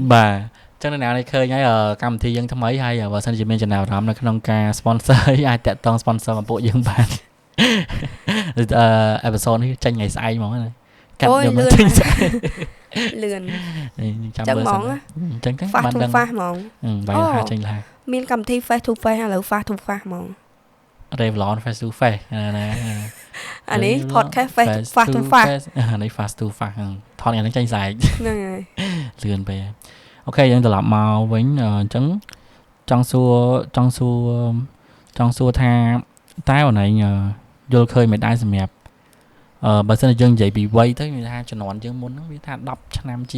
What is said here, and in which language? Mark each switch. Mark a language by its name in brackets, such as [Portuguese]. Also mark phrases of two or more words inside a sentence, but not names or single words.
[Khmer] បាទចឹងនៅណានេះឃើញហើយកម្មវិធីយើងថ្មីហើយបើសិនជាមានចំណាប់អារម្មណ៍នៅក្នុងការ sponsor អាចតាក់ទង sponsor មកពួកយើងបានepisode នេះចេញថ្ងៃស្អែកហ្មងណា កាត់យកមកចេញលឿន ចាំមើលសិនអញ្ចឹង បានដឹងហ្វាស់ហ្មង បាយថាចេញឡា មានកម្មវិធី [English] face to face [Khmer] ឥឡូវ [English] face to face [Khmer] ហ្មង Revlon [English] face to face [Khmer] ណា អានេះ [English] podcast face to face [Khmer] អានេះ [English] face to face [Khmer] ថតថ្ងៃនេះចេញស្អែក ហ្នឹងហើយ លឿនពេកអូខេយើងត្រឡប់មកវិញអញ្ចឹងចង់សួរថាតើអូនឯងយល់ឃើញមិនដែរសម្រាប់បើសិនជាយើងនិយាយពីវ័យទៅមានថាជំនាន់យើងមុនហ្នឹងវាថា10ឆ្នាំជាង